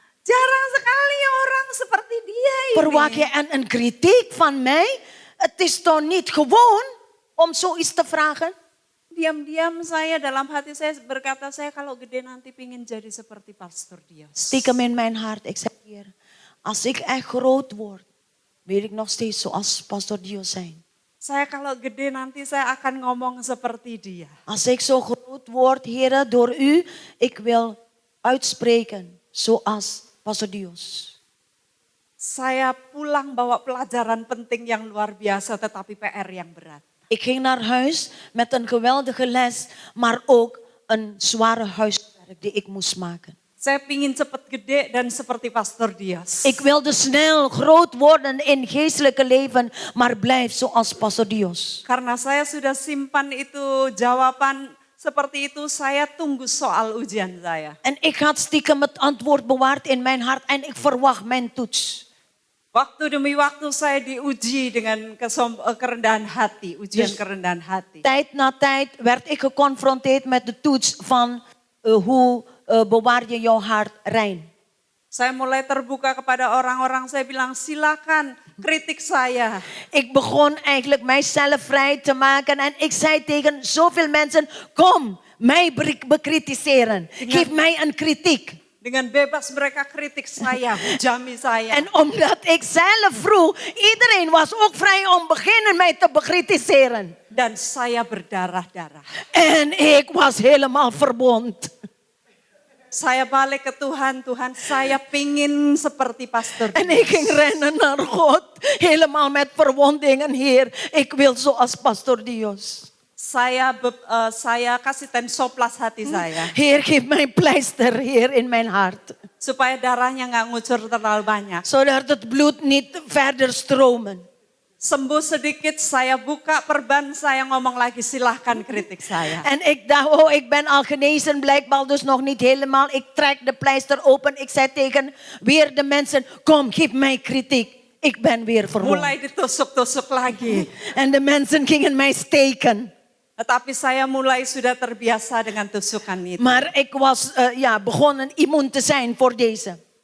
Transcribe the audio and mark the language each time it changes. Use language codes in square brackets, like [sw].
[id] Jarang sekali orang seperti dia ini. [nl] Verwacht je een kritiek van mij? Het is toch niet gewoon om zoiets te vragen? [id] Diam-diam saya dalam hati saya berkata, saya kalau gede nanti pingin jadi seperti Pastor Dios. [nl] Stiekem in mijn hart, ik zei, Heer, als ik echt groot word, wil ik nog steeds zoals Pastor Dios zijn. [id] Saya kalau gede nanti saya akan ngomong seperti dia. [nl] Als ik zo groot word, Heer, door u, ik wil uitspreken zoals Pastor Dios. [id] Saya pulang bawa pelajaran penting yang luar biasa tetapi PR yang berat. [nl] Ik ging naar huis met een geweldige les, maar ook een zware huiswerk die ik moest maken. [id] Saya pingin cepat gede dan seperti Pastor Dios. [nl] Ik wilde snel groot worden in geestelijke leven, maar blijf zoals Pastor Dios. [id] Karena saya sudah simpan itu jawaban seperti itu, saya tunggu soal ujian saya. [nl] En ik had stiekem het antwoord bewaard in mijn hart en ik verwacht mijn toets. [id] Waktu demi waktu saya diuji dengan kerendahan hati, ujian kerendahan hati. [nl] Tijd na tijd werd ik geconfronteerd met de toets van hoe bewaar je jouw hart rein. [id] Saya mulai terbuka kepada orang-orang, saya bilang silakan kritik saya. [nl] Ik begon eigenlijk mijzelf vrij te maken en ik zei tegen zoveel mensen, kom mij bekritiseren. Geef mij een kritiek. [id] Dengan bebas mereka kritik saya, hujami saya. [nl] En omdat ik zelf vroeg, iedereen was ook vrij om beginnen mij te bekritiseren. [id] Dan saya berdarah-darah. [nl] En ik was helemaal verwond. [id] Saya balik ke Tuhan, Tuhan saya pingin seperti Pastor Dios. [nl] En ik ging rennen naar God, helemaal met verwondingen, Heer. Ik wil zoals Pastor Dios. [id] saya kasih tensoplas hati saya. [nl] Heer, geef mij pleister hier in mijn hart. [id] Supaya darahnya nggak ngucur terlalu banyak. [nl] Zodat het bloed niet verder stromen. [id] Sembuh sedikit, saya buka perban, saya ngomong lagi, silahkan kritik saya. [nl] En ik dacht, oh, ik ben al genezen, blijkbaar dus nog niet helemaal. Ik trek de pleister open. Ik zei tegen weer de mensen, kom, geef mij kritiek. Ik ben weer verwond. [id] Mulai ditusuk-tusuk lagi. [nl] En de mensen gingen mij steken. [id] Tetapi saya mulai sudah terbiasa dengan tusukan itu. [nl] Maar ik was begonnen immuun te zijn voor deze.